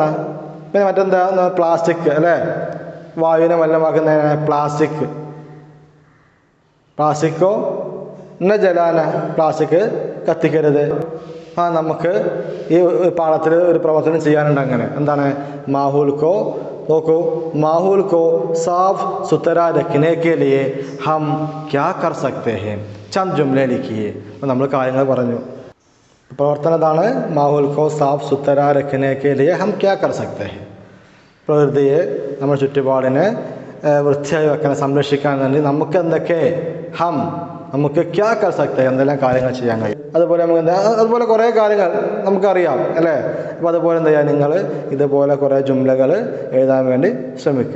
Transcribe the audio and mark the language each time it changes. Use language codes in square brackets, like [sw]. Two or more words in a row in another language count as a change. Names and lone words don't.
[ml] പിന്നെ മറ്റെന്താ, പ്ലാസ്റ്റിക് അല്ലേ, വായുവിനെ മലിനമാക്കുന്ന [hi] प्लास्टिक को न जलाना, [ml] പ്ലാസ്റ്റിക് കത്തിക്കരുത്. നമുക്ക് ഈ പാടത്തിൽ ഒരു പ്രവർത്തനം ചെയ്യാനുണ്ട്. അങ്ങനെ എന്താണ്, മാഹൂൽക്കോ നോക്കൂ, [hi] माहौल को साफ सुथरा रखने के लिए हम क्या कर सकते हैं, चंद जुमला लिखिए. [ml] അപ്പോൾ നമ്മൾ കാര്യങ്ങൾ പറഞ്ഞു. പ്രവർത്തനം ഇതാണ്, [hi] माहौल को साफ सुथरा रखने के लिए हम क्या कर सकते हैं. [ml] പ്രകൃതിയെ, നമ്മുടെ ചുറ്റുപാടിനെ വൃത്തിയായി വെക്കാൻ, സംരക്ഷിക്കാൻ വേണ്ടി നമുക്ക് എന്തൊക്കെ നമുക്ക് [hi] क्या कर सकते, [ml] എന്തെല്ലാം കാര്യങ്ങൾ ചെയ്യാൻ കഴിയും. അതുപോലെ നമുക്ക് അതുപോലെ കുറേ കാര്യങ്ങൾ നമുക്കറിയാം അല്ലേ. അപ്പോൾ അതുപോലെ എന്ത് ചെയ്യുക, നിങ്ങൾ ഇതുപോലെ കുറേ ജുംലകൾ എഴുതാൻ വേണ്ടി ശ്രമിക്കുക.